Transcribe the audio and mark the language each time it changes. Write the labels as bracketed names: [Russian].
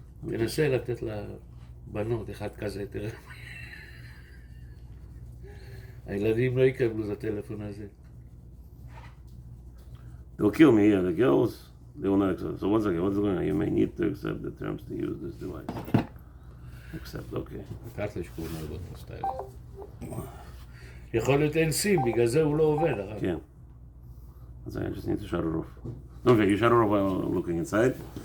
[Hebrew] תנסה לתת לבנות אחד כזה, תראה. הילדים לא יקבלו את הטלפון הזה. [English] They'll kill me, yeah. The girls, they will not accept. So one second, what's going on? You may need to accept the terms to use this device. Accept, okay. [Russian] Карточку надо поставить. [Hebrew] יכול להיות אין סים, בגלל זה הוא לא עובד, הרב. [English] Yeah. One second, I just need to shut it off. Okay, you shut it off while I'm looking inside.